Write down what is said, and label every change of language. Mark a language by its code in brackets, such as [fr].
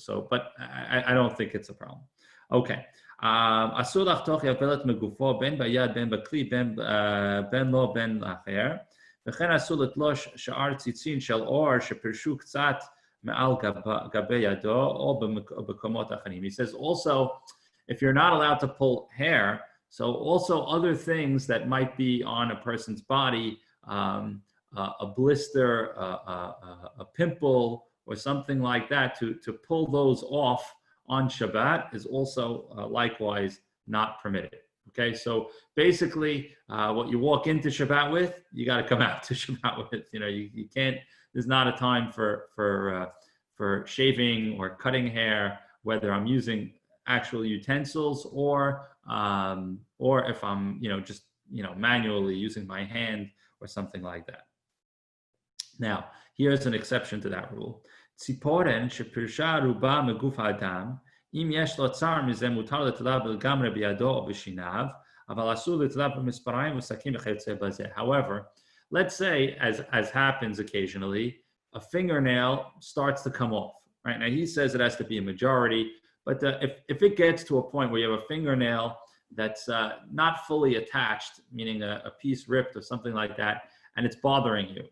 [en] But I don't think it's a problem. Okay. [he] אסור לחתוך יבלת מגופו בין ביד בין בכלי בין לא בין אחר, וכן אסור לתלוש שאר ציצין של אור שפרשו קצת מעל גבי ידו או במקומות אחרים. [en] He says also, if you're not allowed to pull hair, so also other things that might be on a person's body, a blister, a pimple, or something like that, to pull those off on Shabbat is also likewise not permitted. Okay, so basically, what you walk into Shabbat with, you got to come out to Shabbat with. You can't. There's not a time for shaving or cutting hair, whether I'm using actual utensils or if I'm just manually using my hand or something like that. Now, here's an exception to that rule. [he] ציפורן שפרשה רובה מגוף האדם, אם יש לו צער מזה מותר לטלה לגמרי בידו או בשיניו, אבל אסור לטלה במספריים וסכין וכיוצא בזה. [en] However, let's say, as happens occasionally, a fingernail starts to come off. Right now, he says it has to be a majority, but if it gets to a point where you have a fingernail that's not fully attached, meaning a piece ripped or something like that, and it's bothering you.